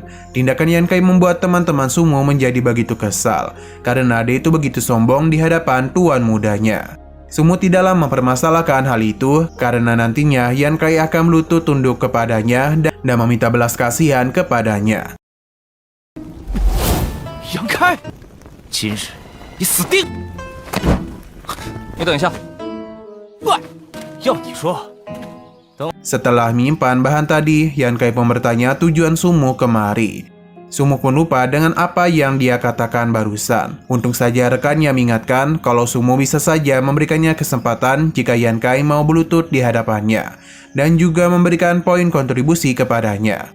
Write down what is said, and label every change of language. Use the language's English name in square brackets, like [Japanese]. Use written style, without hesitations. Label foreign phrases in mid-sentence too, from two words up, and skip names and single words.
[Indonesian] Tindakan Yankai membuat teman-teman Sumu menjadi begitu kesal, karena dia itu begitu sombong di hadapan tuan mudanya. Sumu tidaklah mempermasalahkan hal itu, karena nantinya Yankai akan melutut tunduk kepadanya dan meminta belas kasihan kepadanya. [Chinese] 杨开，今日你死定！你等一下，喂，要你说， [Indonesian] Setelah menyimpan bahan tadi, Yankai pun bertanya tujuan Sumu kemari. Sumu pun lupa dengan apa yang dia katakan barusan. Untung saja rekannya mengingatkan kalau Sumu bisa saja memberikannya kesempatan jika Yankai mau berlutut di hadapannya, dan juga memberikan poin kontribusi kepadanya.